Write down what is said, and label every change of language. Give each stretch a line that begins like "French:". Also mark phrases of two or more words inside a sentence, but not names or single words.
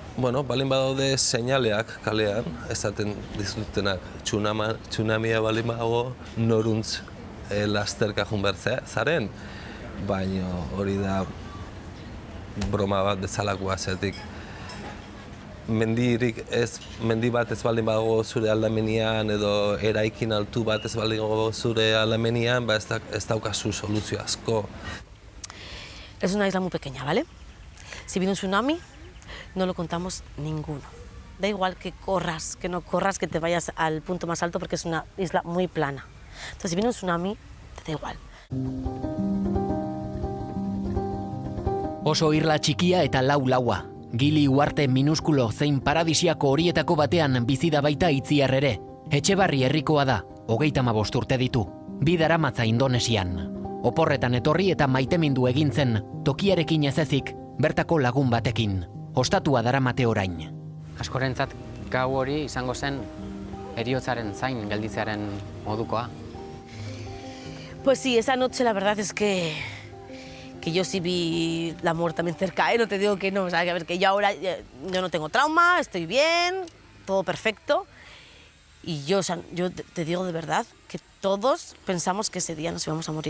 Basque: Bueno, balin badaude seinaleak kalean, esaten dizutenak tsunamia balin badago noruntz lasterka joan behar zaren, baina hori da broma bat bezalakoa zetik. Mendi bat ez baldin badago zure aldamenean edo eraikin altu bat ez baldin badago zure aldamenean, ez daukazu soluzio asko.
Spanish: Es una isla muy pequeña, ¿vale? Si viene un tsunami, no lo contamos ninguno. Da igual que corras, que no corras, que te vayas al punto más alto porque es una isla muy plana. Entonces, si viene un tsunami, te da igual.
Basque: Oso irla txikia eta laua. Gili uarte minuskulo zein paradisiako horietako batean bizi da baita Itziar ere. Etxebarri herrikoa da, 35 urte ditu. 2 daramatza Indonesian. Oporretan etorri eta maitemindu egintzen, tokiarekin ez ezik, bertako lagun batekin. Ostatua daramate orain. Askorentzat gau hori izango zen heriotzaren zain gelditzearen modukoa.
Spanish: Pues sí, esa noche la verdad es que yo sí vi la muerte también cerca, no te digo que no, o sea, que yo ahora yo no tengo trauma, estoy bien, todo perfecto. Y yo te digo de verdad que todos pensamos que ese día nos íbamos a morir.